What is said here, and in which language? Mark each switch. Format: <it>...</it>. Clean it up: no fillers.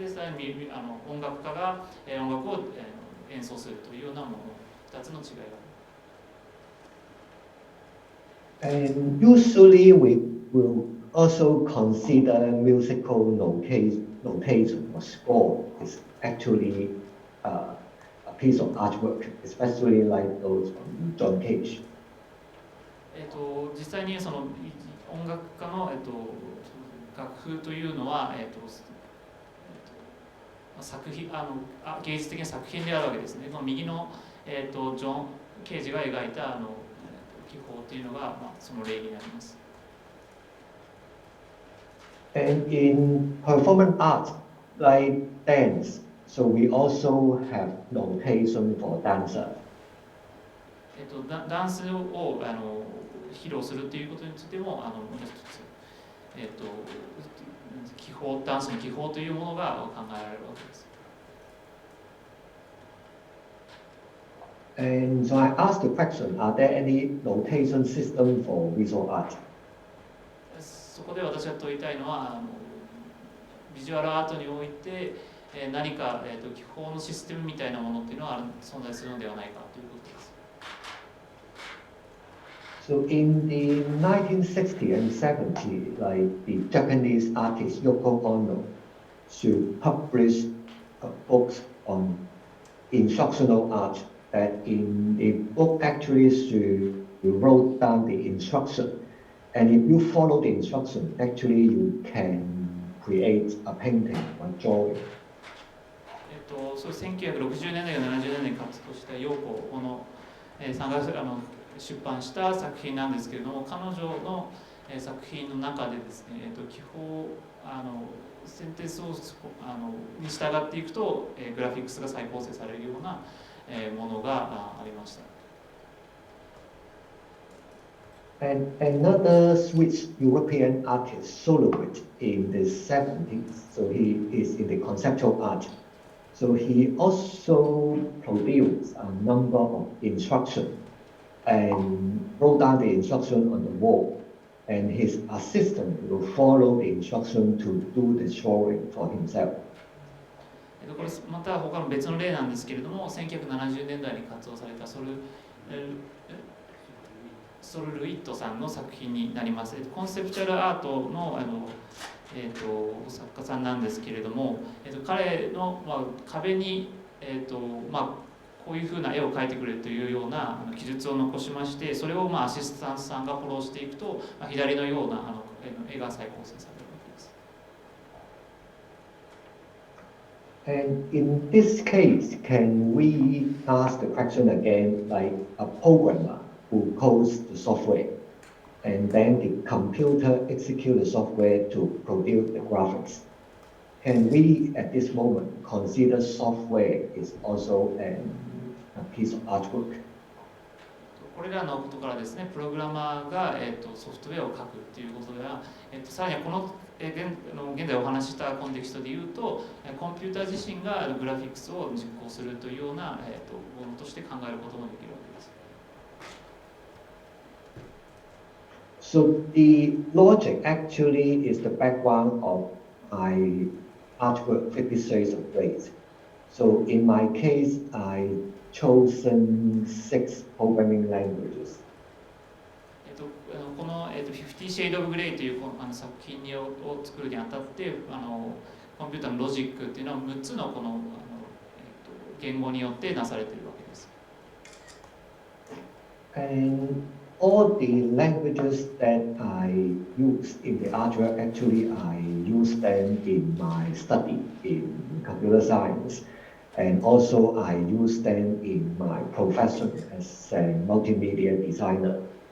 <ja>で、さらに音楽家が、音楽を、演奏するというようなもの、2つの違いがある。</ja> <en>And usually we will also consider musical notation or score is actually a piece of artwork, especially like those from John Cage.</en> <ja>実際にその音楽家の、楽譜というのは、作品芸術的な作品であるわけですね。この右の、ジョン・ケージが描いた技法というのが、その例になります。</ja> <en>And in performance art, like dance, so we also have notation for dancer.</en> <ja>ダンスを披露するということについてももう一つ、技法、ダンスの技法というものが考えられるわけです。</ja> <en>And so I asked the question, are there any notation system for visual art?</en> <ja>そこで私が問いたいのはビジュアルアートにおいて何か技法のシステムみたいなものっていうのは存在するのではないかということです。</ja> <en>So in the 1960s and 70s, like the Japanese artist Yoko Ono, she published books on instructional art. That in the book actually she wrote down the instruction, and if you follow the instruction, actually you can create a painting or drawing.</en> <ja>そう1960年代や70年代に活動したヨーコのさんが出版した作品なんですけれども、彼女の作品の中でですね、技法センテンスをに従っていくとグラフィックスが再構成されるようなものがありました。</ja> <en>And another Swiss European artist, soloist in the 70s, so he is in the conceptual art. So he also produced a number of instructions and wrote down the instruction on the wall. And his assistant will follow the instruction to do the drawing for himself.</en> <ja>これまた他の別の例なんですけれども、1970年代に活動されたソルルイットさんの作品になります。コンセプチュアルアートの作家さんなんですけれども、彼の、壁に、こういうふうな絵を描いてくれというような記述を残しまして、それをアシスタントさんがフォローしていくと、左のような絵が再構成されるわけです。</ja> <en>And in this case, can we ask the question again, like a programmer who codes the software, and then the computer execute the software to produce the graphics? Can we, at this moment, consider software is also a piece of artwork?</en> <ja>これらのことからですね、プログラマーが、ソフトウェアを書くということでは、さらにこの、現在お話ししたコンテキストでいうと、コンピューター自身がグラフィックスを実行するというような、ものとして考えることもできるわけです。</ja> <en>So the logic actually is the background of my artwork 50 Shades of Grey. So in my case, I chosen 6 programming languages.</en> <ja>この50 Shades of Grey という作品を作るにあたってコンピューターのロジックっていうのは6つのこの言語によってなされているわけです。</ja> <en>And all the languages that I use in the artwork, actually I use them in my study in computer science, and also I use them in my profession as a multimedia designer.</en>